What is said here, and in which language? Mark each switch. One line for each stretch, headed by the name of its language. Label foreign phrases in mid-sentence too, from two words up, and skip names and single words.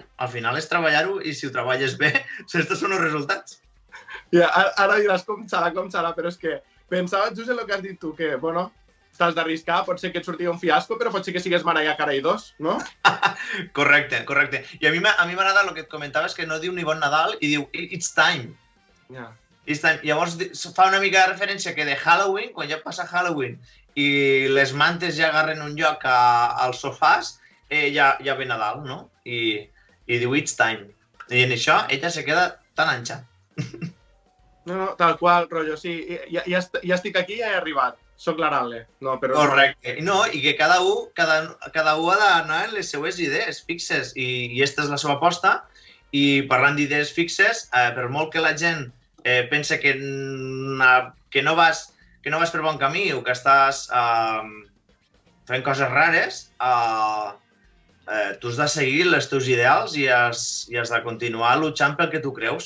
Catalan: Al final és treballar-ho i si ho treballes bé, estos són els resultats. Ara diràs com serà, però és que pensava just en el que has dit tu, que, bueno, t'has d'arriscar, pot ser que et surti un fiasco, però pot ser que sigues maralla cara i dos, no? Correcte. I a mi m'agrada el que et comentaves, que no diu ni bon Nadal i diu
English: it's time. It's time.
Catalan: Llavors fa una mica de referència que de Halloween, quan ja passa Halloween i les mantes ja agarren un lloc als sofàs, ja ve Nadal, no? I diu
English: it's time.
Catalan: I en això ella se queda
Spanish: tan ancha.
Catalan: No, tal qual, rotllo, sí. Ja estic aquí i ja he arribat. Soc l'Arale. Correcte. No, i que cada un ha d'anar en les seues idees fixes i esta és la seva aposta. I parlant d'idees fixes, per molt que la gent pense que no vas per bon camí o que estàs fent coses rares, tu has de seguir els teus ideals i has de continuar luchant pel que tu creus.